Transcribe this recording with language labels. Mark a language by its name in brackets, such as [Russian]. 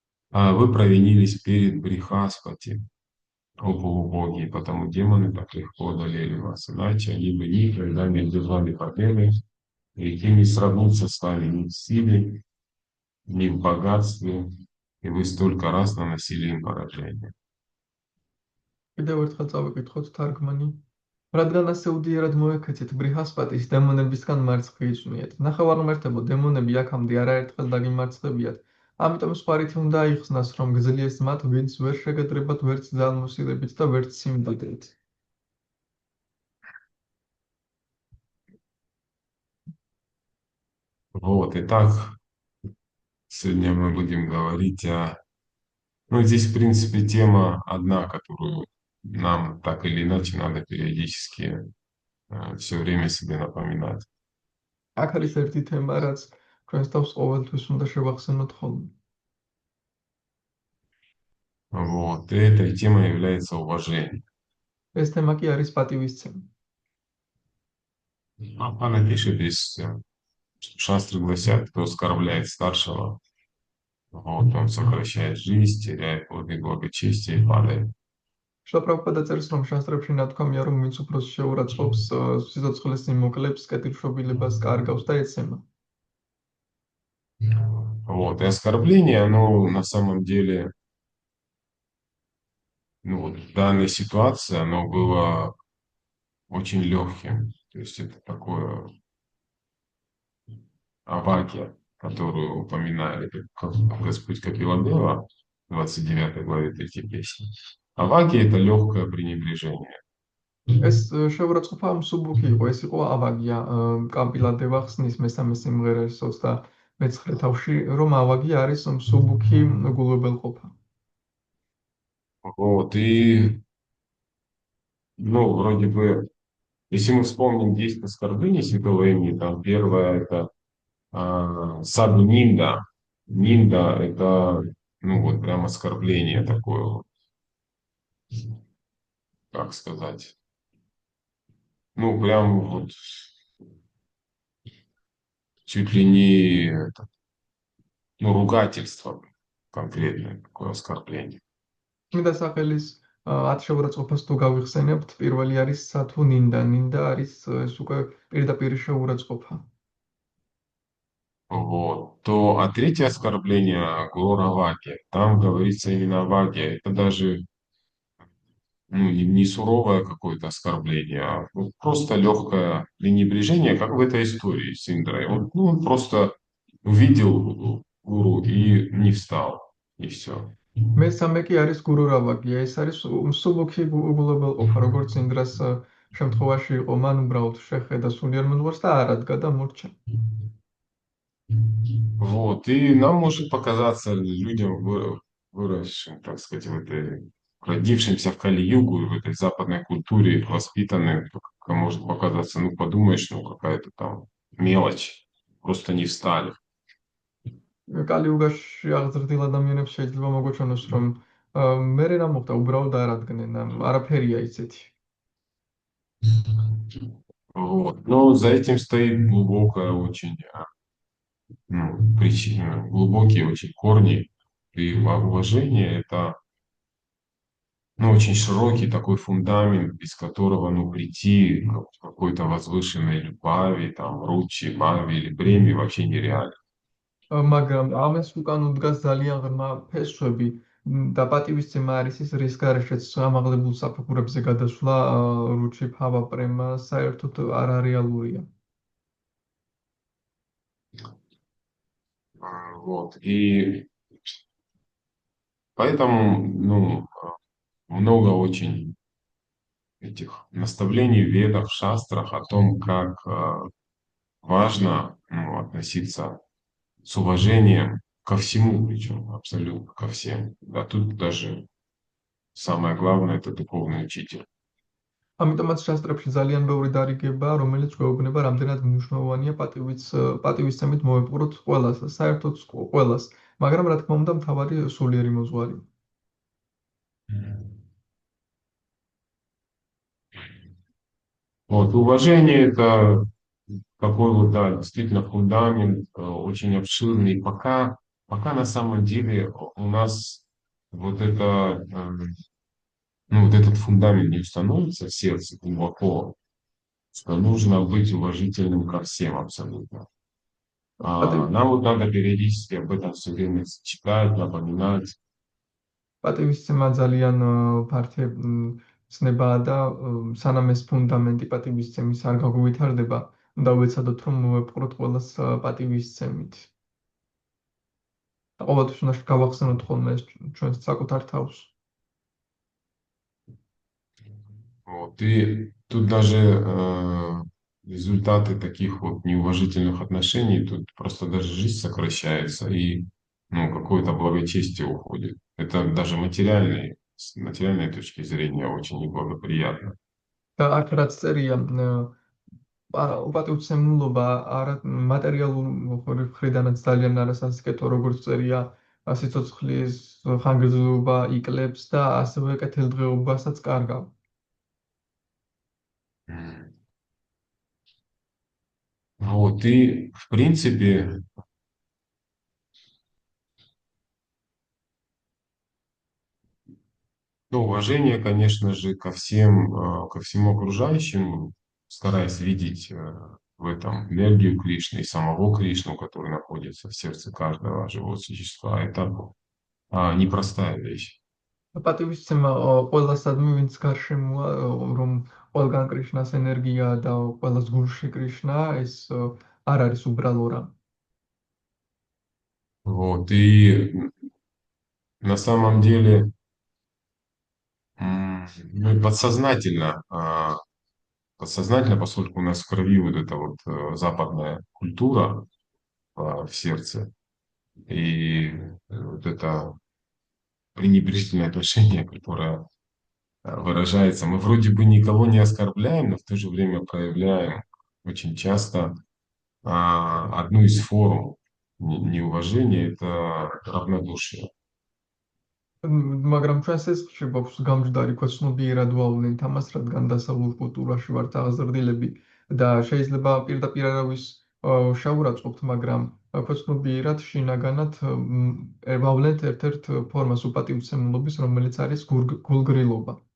[Russian] Вы провинились перед Брихаспати, о полубоги, потому демоны так легко одолели вас. Иначе они бы никогда не держали победы, и те не сравнится с вами ни в силе, ни в богатстве, и вы столько раз наносили им поражение. [Georgian] კიდევ ერთხელ წავიკითხოთ თარგმანი. რადგან ასე უდიერად მოექცეთ ბრიჰასპატის დემონებისგან მარცხი იწვნიეთ. ნახევარმართებო დემონები აქამდე არაერთხელ დაგიმარცხებიათ. ამიტომ სხვა რითი უნდა აიხსნას, რომ გძლიეს მათ, ვინც ვერ შეგეტრებათ ვერც ძალმოსილებით და ვერც სიმდიდრით. [Russian] Вот, итак, сегодня мы будем говорить о... Ну, здесь, в принципе, тема одна, которую нам так или иначе надо периодически все время себе напоминать. [Georgian] აქ არის ერთი თემა, რაც ჩვენს თავს ყოველთვის უნდა შევახსენოთ ხოლმე. [Russian] Вот, и этой темой является уважение. [Georgian] ეს თემა კი არის პატივისცემა. [Russian] Она пишет здесь, что шастры гласят, кто оскорбляет старшего, вот, он сокращает жизнь, теряет плоды благочестия и падает. [Georgian] შოპრაბჰადა წერს, რომ შასტრებში ნათქვამია, რომ ვინც უფროს შეურაცხყოფს, სიცოცხლეს იმოკლებს, კეთილშობილებას კარგავს და ეცემა. [Russian] Вот, и оскорбление, оно на самом деле, ну, вот, в данной ситуации, оно было очень легким. То есть это такое авакия, которую упоминали, как Господь Капиладева в 29 главе 3 песни. Авакия — это легкое пренебрежение. [Georgian] ეს შეურაცხყოფა მსუბუქი იყო, ეს იყო ავაგია. კამპილადევა ხსნის მესამე სიმღერასოს და მეცხრე თავში, რომ ავაგია არის მსუბუქი გულობელყოფა. [Russian] Вот, и, ну, вроде бы, если мы вспомним 10 оскорблений святого имени, там первое — это Саду Нинда, Нинда — это, ну вот, прям оскорбление такое, вот, как сказать. Ну, прям вот чуть ли не, ну, ругательство конкретное, такое оскорбление. [Georgian] წმინდა სახელის ათშეურაცხყოფას თუ გავიხსენებთ, პირველი არის სათუ ნინდა. ნინდა არის ეს უკვე პირდაპირ შეურაცხყოფა. [Russian] Вот. А третье оскорбление — Гуру-Раваги. Там говорится именно о Ваге. Это даже, ну, не суровое какое-то оскорбление, а вот просто легкое пренебрежение, как в этой истории с Индрой. Он просто увидел гуру и не встал, и все. [Georgian] მესამე კი არის გურუ რავაგია. ეს არის მსუბუქი უგულებელყოფა, როგორც ინდრას შემთხვევაში იყო. მან უბრალოდ შეხედა სულიერ მეზღვარს და არ ადგა და მორჩა. [Russian] Вот. И нам может показаться, людям, выросшим, так сказать, родившимся в Кали-Югу, в этой западной культуре, воспитанным, может показаться, ну, подумаешь, ну, какая-то там мелочь, просто не встали. [Georgian] კალიუგაში აღზრდილ ადამიანებს შეიძლება მოგოჩვენოს, რომ მერე რა მოხდა, უბრალოდ არ ადგნენ, არაფერია ისეთი. [Russian] Вот. Но за этим стоит глубокая очень, ну, причина, глубокие очень корни. И уважение — это, ну, очень широкий такой фундамент, без которого, ну, прийти к какой-то возвышенной любави, там, ручи, бави или бремя вообще нереально. [Georgian] მაგრამ ამას უკან უდგას ძალიან ღრმა ფესვები და პატივისცემა არის ის, რის გარეშეც ამაღლებულ საფეხურებზე გადასვლა რუჩი, ფავა, პრემა საერთოდ არარეალურია. [Russian] Вот. И поэтому, ну, много очень этих наставлений в Ведах, в шастрах о том, как важно, ну, относиться с уважением ко всему, причем абсолютно ко всем. А тут даже самое главное — это духовный учитель. [Georgian] ამიტომაც შასტრებში ძალიან ბევრი დარიგებაა, რომელიც გვეუბნება, რამდენად მნიშვნელოვანია პატივისცემით მოვეპყროთ ყველას, საერთოდ ყველას, მაგრამ რა თქმა უნდა, მთავარი სულიერი მოძღვარი. [Russian] Вот, уважение — это такой вот, да, действительно фундамент, очень обширный. Пока на самом деле у нас вот это, ну, вот этот фундамент не установится в сердце глубоко, что нужно быть уважительным ко всем абсолютно. Нам вот надо периодически об этом все время читать, напоминать. [Georgian] პატივისცემა ძალიან ფართე ცნებაა და სანამ ეს ფუნდამენტი პატივისცემის არ გაგუვითარდება, უნდა ვეცადოთ, რომ მოვეპყროთ ყველას პატივისცემით. და ყოველთვის უნდა გავახსენოთ ხოლმე ეს ჩვენს საკუთარ თავს. [Russian] Вот. И тут даже результаты таких вот неуважительных отношений, тут просто даже жизнь сокращается и, ну, какое-то благочестие уходит. Это даже с материальной точки зрения очень неблагоприятно. [Georgian] და აქ რაც წერია, უპატივცემულობა არა მატერიალურ მხრიდანაც ძალიან არასასიკეთო, როგორც წერია, სიცოცხლის ხანგრძლივობა იკლებს და ასევე კეთილდღეობასაც კარგავს. [Russian] Вот. И, в принципе, ну, уважение, конечно же, ко всему окружающему, стараясь видеть в этом энергию Кришны и самого Кришну, который находится в сердце каждого живого существа. Это непростая вещь. [Georgian] პატივისცემა ყველასადმი, ვინც გარშემოა, რომ ყველგან კრიშნას ენერგია და ყველას გულში კრიშნა, ეს არ არის უბრალო რამ. [Russian] Вот. И на самом деле, ну, и подсознательно, поскольку у нас в крови вот эта вот западная культура в сердце, и вот это пренебрежительное отношение, которое выражается. Мы вроде бы никого не оскорбляем, но в то же время проявляем очень часто одну из форм. неуважение, это равнодушие. [Georgian] მაგრამ ჩვენს ეს გვაქვს გამჯდარი ქვეცნობიერად ვავლენთ ამას, რადგან დასავლურ კულტურაში ვართ აღზრდილები და შეიძლება პირდაპირ არავის შევურაცხყოფთ, მაგრამ ქვეცნობიერად შინაგანად ვავლენთ ერთ-ერთ ფორმას უპატივცემულობის, რომელიც არის გულგრილობა.